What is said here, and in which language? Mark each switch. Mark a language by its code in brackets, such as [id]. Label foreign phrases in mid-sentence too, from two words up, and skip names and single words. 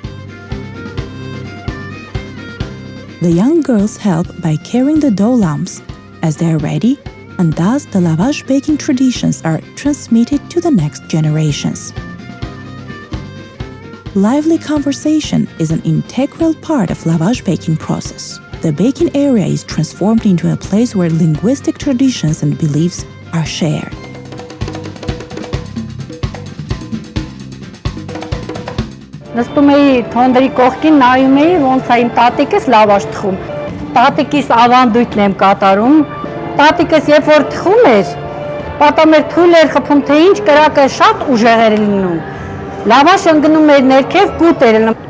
[en] The young girls help by carrying the dough lumps as they are ready, and thus the lavash baking traditions are transmitted to the next generations. Lively conversation is an integral part of lavash baking process. The baking area is transformed into a place where linguistic traditions and beliefs are shared. [hy] Նստում էի թոնդրի կողքին, նայում էի, ոնց է իմ տատիկս լավաշ թխում։ Տատիկիս ավանդույթն եմ կատարում։ Տատիկս երբ որ թխում էր, պատամ էր թույլ էր խփում, թե ինչ կրակը շատ ուժեղ էր լինում։ Լավաշը ընկնում էր ներքև, կուտ էր լինում։